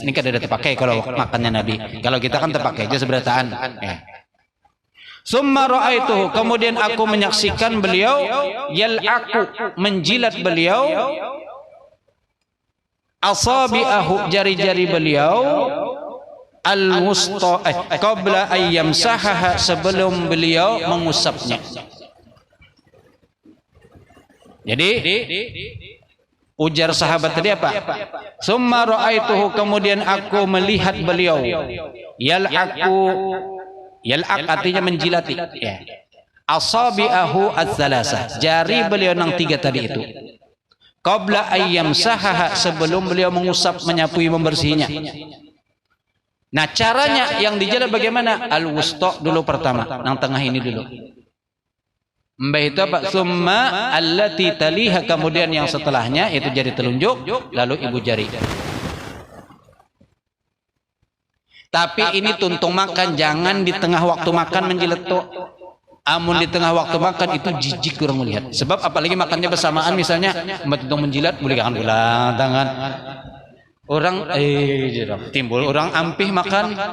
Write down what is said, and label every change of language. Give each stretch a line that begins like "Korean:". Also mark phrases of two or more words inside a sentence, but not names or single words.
Banjar: Ini kan ada terpakai kalau makannya Nabi. Kalau kita kan terpakai aja seberataan.
Arabic: ثم رأيته,
Banjar: kemudian aku menyaksikan beliau
Arabic: يلعق,
Banjar: menjilat beliau
Arabic: أصابعه,
Banjar: jari-jari beliau
Arabic: الوسطى قبل أن يمسحها,
Banjar: sebelum beliau mengusapnya. Jadi ujar sahabat tadi apa?
Arabic: ثم رأيته,
Banjar: kemudian aku melihat beliau yal'aq artinya menjilati ya.
Arabic: أصابعه الثلاث,
Banjar: jari beliau yang 3 tadi itu.
Arabic: قبل أن يمسحها,
Banjar: sebelum beliau mengusap, menyapui, membersihinya. Nah, caranya yang dijalan bagaimana? Al-wusta dulu pertama, yang tengah ini dulu. Mbah itu apa?
Arabic: ثم التي تليها,
Banjar: kemudian yang setelahnya itu jari telunjuk, lalu ibu jari. Tapi ini tuntung makan, jangan di tengah waktu makan menjilat tuh. Amun di tengah waktu makan itu jijik kurang melihat. Sebab apalagi makannya bersamaan, misalnya tuntung menjilat, boleh jangan pulang tangan. Orang timbul orang ampih makan.